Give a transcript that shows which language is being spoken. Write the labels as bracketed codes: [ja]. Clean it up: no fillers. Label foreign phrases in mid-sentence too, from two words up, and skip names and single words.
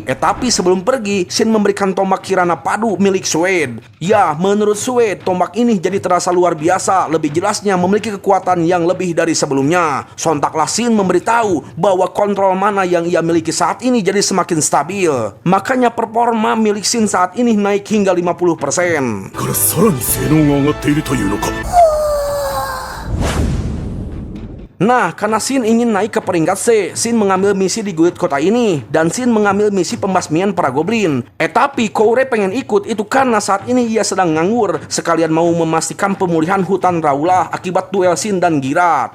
[id] Tapi sebelum pergi, Shin memberikan tombak Kirana Padu milik Swade. Ya, menurut Swade, tombak ini jadi terasa luar biasa, lebih jelasnya memiliki kekuatan yang lebih dari sebelumnya. Sontaklah Shin memberitahu bahwa kontrol mana yang ia miliki saat ini jadi semakin stabil. Makanya performa milik Shin saat ini naik hingga 50%. [ja] からさらに性能が上がっているというのか。 [id] Nah, karena Shin ingin naik ke peringkat C, Shin mengambil misi di guild kota ini, dan Shin mengambil misi pembasmian para goblin. Tapi Koure pengen ikut itu karena saat ini ia sedang nganggur, sekalian mau memastikan pemulihan hutan Raulah akibat duel Shin dan Girat.